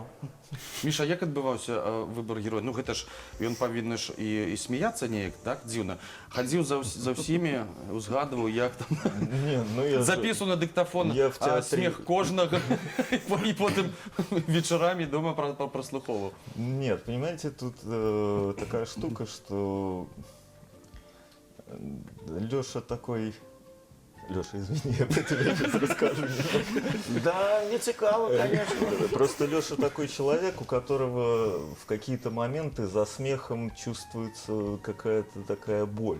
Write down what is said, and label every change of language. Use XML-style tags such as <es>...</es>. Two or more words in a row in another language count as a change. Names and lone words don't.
<be>Міша, як адбываўся выбор героя? Ну гэта ж ён павінны ж і смяяцца неяк, так, дзіўна. Хадзіў за ўсімі, узгадываў, як там запісу на дыктафон смех кожнага і потым вечарамі дома праслухоўваў.</be> <ru>Нет, понимаете, тут такая штука, что Лёша такой... Лёша, извини, я про тебя сейчас расскажу. Да, не цікаво, конечно. Просто Лёша такой человек, у которого в какие-то моменты за смехом чувствуется какая-то такая боль.</ru>